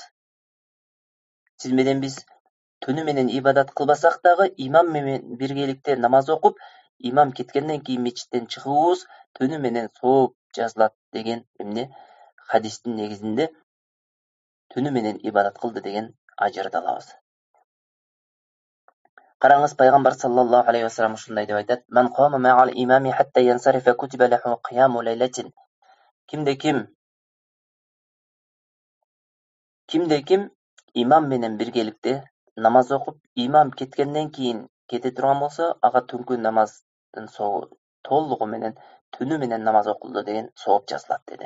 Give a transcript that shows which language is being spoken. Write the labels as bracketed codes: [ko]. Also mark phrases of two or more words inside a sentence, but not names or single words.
[ky] Сиз менен биз түнү менен ибадат кылбасак дагы, имам менен биргеликте намаз окуп, имам кеткенден кийин мечиттен чыгуубуз түнү менен сооп жазылат деген эмне хадистин негизинде түнү менен ибадат кылды деген ажырды алабыз. Караңыз, Пайгамбар [ar] صلى الله عليه وسلم [ky] ушундай деп айтат: [ar] "من قام مع الإمام حتى ينصرف كتب له قيام ليلة." [ky] Кимде ким имам менен биргеликте намаз окуп, имам кеткенден кийин кете турган болсо, ага түнкү намаздын сообу толугу менен түнү менен намаз окулду деген сооп жазылат деди.